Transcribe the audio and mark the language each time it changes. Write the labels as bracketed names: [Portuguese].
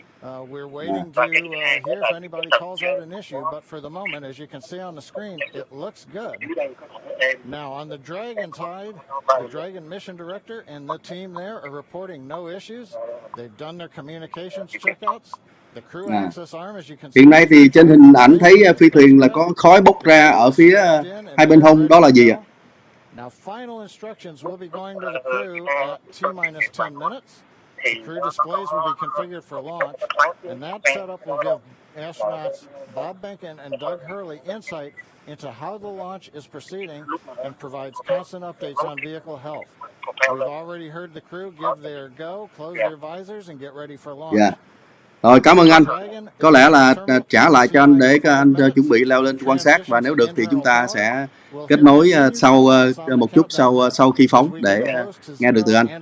[English] We're waiting to hear if anybody calls out an issue, but for the moment, as you can see on the screen, it looks good. Now, on the Dragon side, the Dragon mission director and the team there are reporting no issues. They've done their communications checkouts. The crew access arm, as you can see. [Vietnamese] Hiện nay thì trên hình ảnh thấy phi thuyền là có khói bốc ra ở phía hai bên hông, đó là gì ạ? [English] Now, final instructions will be going to the crew at T-minus 10 minutes. The crew displays will be configured for launch, and that setup will give astronauts Bob Behnken and Doug Hurley insight into how the launch is proceeding and provides constant updates on vehicle health. We've already heard the crew give their go, close their visors, and get ready for launch. [Vietnamese] Yeah. Rồi, cảm ơn anh. Có lẽ là trả lại cho anh để anh chuẩn bị leo lên quan sát, và nếu được thì chúng ta sẽ kết nối sau một chút sau khi phóng để nghe được từ anh.